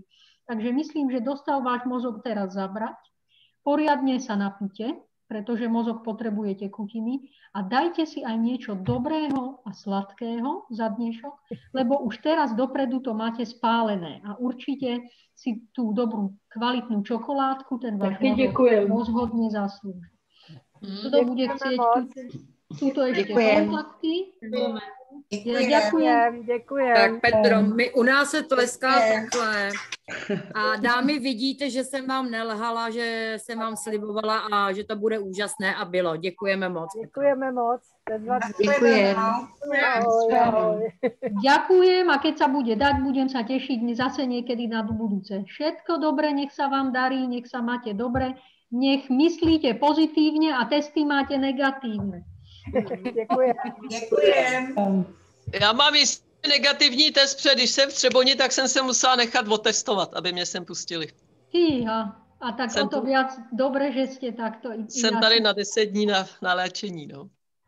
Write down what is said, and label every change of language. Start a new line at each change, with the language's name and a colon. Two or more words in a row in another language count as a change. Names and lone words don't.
Slovak: Takže myslím, že dostal váš mozog teraz zabrať, poriadne sa napite, pretože mozog potrebuje tekutiny a dajte si aj niečo dobrého a sladkého za dnešok, lebo už teraz dopredu to máte spálené a určite si tú dobrú kvalitnú čokoládku ten váš mozog rozhodne zaslúži. Kto bude chcieť túto ešte kontakty?
Czech: Děkujem. Tak Petro, u nás se tleská takhle. A dámy, vidíte, že jsem vám nelhala, že jsem vám slibovala a že to bude úžasné a bylo. Děkujeme moc. Děkujeme moc. Děkujem.
Slovak: Ďakujem a keď sa bude dať, budem sa tešiť zase niekedy na budúce. Všetko dobre, nech sa vám darí, nech sa máte dobre, nech myslíte pozitívne a testy máte negatívne.
Czech: Děkujem. Já mám jistě negativní test, protože když jsem v Třeboni, tak jsem se musela nechat otestovat, aby mě sem pustili.
Slovak: Fíha, a tak o to viac dobre, že ste takto.
Czech: Jsem tady na 10 dní na léčení, no.